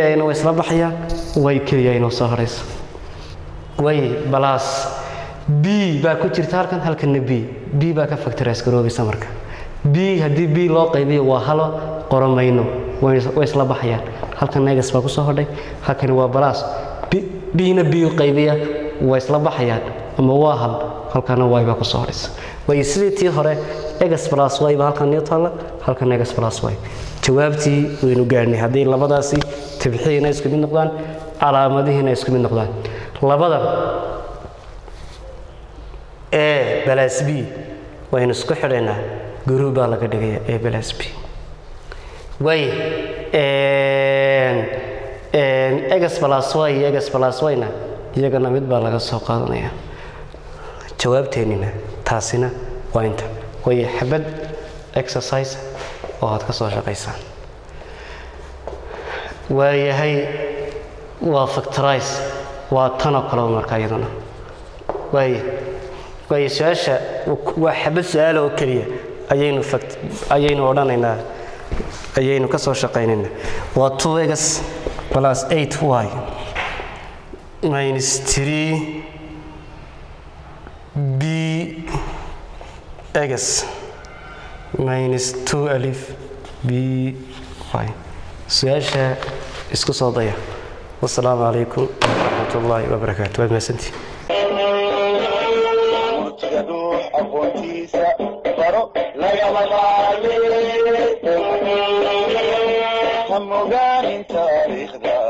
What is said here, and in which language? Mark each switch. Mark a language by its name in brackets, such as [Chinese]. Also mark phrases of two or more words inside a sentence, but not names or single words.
[Somali] a way isla baxayaan way kaliya inoo soo horeysa way plus b baa ku jirta halkan b baa ka factorize garoobaysa marka b hadii b loo qaybiyo waa halo qoramayno way isla baxayaan halkan x baa ku soo hodhay halkan waa plus b na b qaybiya way isla baxayaan ama waa hal halkan y baa ku soo hodhaysa way sidii tii hore x plus y baa halkan iyo taala halkan x plus y jawaabtii waynu gaarnay hadii labadaasi tibxiina isku mid noqdaan calaamadihiina isku mid noqdaan labadan a plus b waynu isku xidhaynaa group baa laga dhigayaa a plus b way x plus y iyo x plus y na iyagana mid baa laga soo qaadanaya jawaabteenina taasina waa inta way xabad exercise oo aad ka soo shaqaysaan waayahay waa factorize waa tan oo kale marka iyadana way su'aasha waa xabad su'aal oo kaliya ayaynu odhanaynaa ayaynu ka soo shaqaynaynaa waa 2x plus 8y minus 3bx minus 2 alif by su'aasha isku soo daya [Arabic] السلام عليكم ورحمة الله وبركاته [Somali] waad mahadsantihiin aqoontiisa baro lagama maarmi ha mogaanin taariikhda